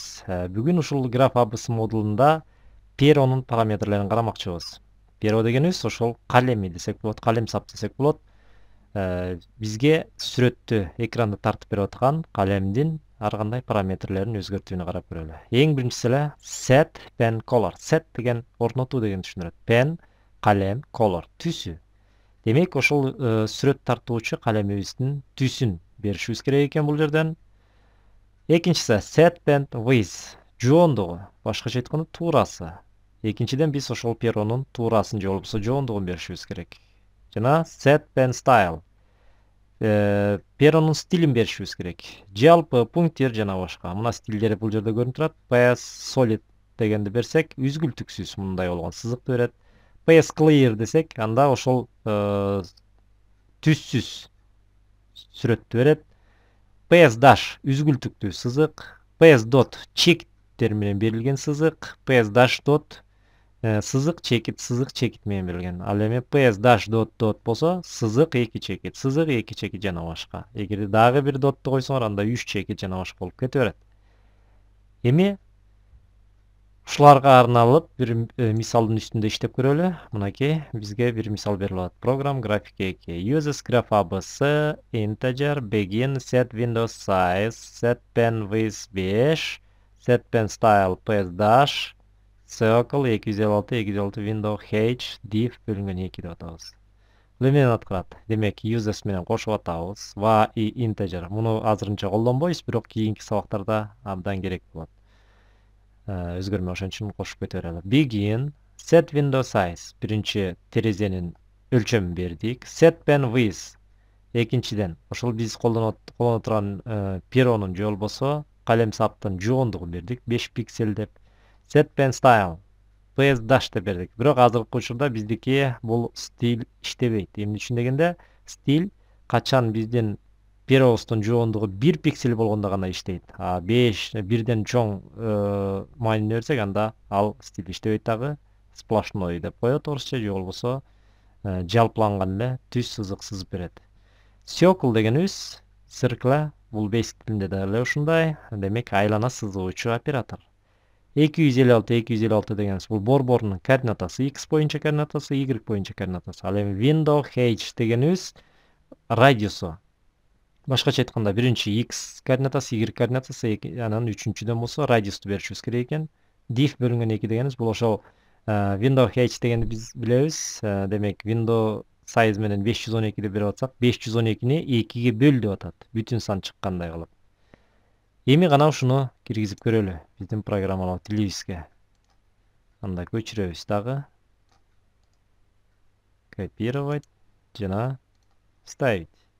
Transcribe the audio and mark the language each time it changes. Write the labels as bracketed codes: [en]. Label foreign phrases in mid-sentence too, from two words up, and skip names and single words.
[ky] Бүгүн ушул граф ABS модулунда перонун параметрлерин карамакчыбыз. Перо дегенибиз ошол калеми десек болот, калем сап десек болот. Бизге сүрөттү экранды тартып берип аткан калемдин ар кандай параметрлерин өзгөртүүнү карап көрөлү. Эң биринчиси эле [en] set pen color. [ky] Set деген орнотуу деген түшүнүлөт. Pen калем, color түсү. Демек, ошол сүрөт тартуучу калемибиздин түсүн беришибиз керек экен бул жерден. [en] Экинчиси set pen width, [ky] жоондугу, башкача айтканда туурасы. Экинчиден биз ошол перонун туурасын же болбосо жоондугун беришибиз керек. [en] Жана set pen style, [ky] перонун стилин беришибиз керек. Жалпы пунктир жана башка. Мына стилдери бул жерде көрүнүп турат. [en] PS solid [ky] дегенди берсек, үзгүлтүксүз мындай болгон сызыкты берет. [en] PS clear [ky] десек, анда ошол түссүз сүрөттү берет. [en] PS dash [ky] үзгүлтүктүү сызык, [en] PS dot [ky] чекиттер менен берилген сызык, [en] PS dash dot [ky] сызык чекит менен берилген. Ал эми [en] PS dash dot dot [ky] болсо, сызык эки чекит жана башка. Эгерде дагы бир дотту койсоңор, анда 3 чекит жана башка болуп кете берет. Эми ушуларга арналып бир мисалдын үстүндө иштеп көрөлү. Мынакей бизге бир мисал берилип атат. [en] Program graphic 2 uses graph ABS integer begin set window size set pen width 5 set pen style PS dash circle 256 window height div [ky] бөлүнгөн 2 деп атабыз. Бул эмнени аткарат? Демек, uses менен кошуп атабыз. Va и integer. Муну азырынча колдонбойбуз, бирок кийинки сабактарда абдан керек болот. Өзгөрмө ошон үчүн кошуп кете берели. [en] Begin set window size, [ky] биринчи терезенин өлчөмүн бердик. [en] Set pen width, [ky] экинчиден ошол биз колдоно турган перонун же болбосо калем саптын жоондугун бердик, 5 пиксель деп. [en] Set pen style, PS dash [ky] деп бердик. Бирок азыркы учурда биздики бул стиль иштебейт. Эмне үчүн дегенде, стиль качан биздин перобуздун жоондугу 1 пиксель болгондо гана иштейт. 5 бирден чоң маанини берсек, анда ал стиль иштебейт дагы. Сплошной деп коет орусча, же болбосо жалпыланган эле түз сызык сызып берет. Circle дегенибиз циркла, бул basic тилинде да эле ушундай. Демек, айлана сызуучу оператор. 256 дегенибиз бул борборунун координатасы, x боюнча координатасы, y боюнча координатасы. Ал эми [en] window height [ky] дегенибиз радиусу. Башкача айтканда, биринчи x координатасы, y координатасы, анан үчүнчүдөн болсо радиусту беришибиз керек экен. Div бөлүнгөн 2 дегенибиз бул ошол [en] window height [ky] дегенди биз билебиз. Демек, [en] window size [ky] менен 512 деп берип атсак, 512-ни 2-ге бөл деп атат. Бүтүн сан чыккандай кылып. Эми гана ушуну киргизип көрөлү биздин программалоо тилибизге. Анда көчүрөбүз дагы. [ru] Копировать жана вставить.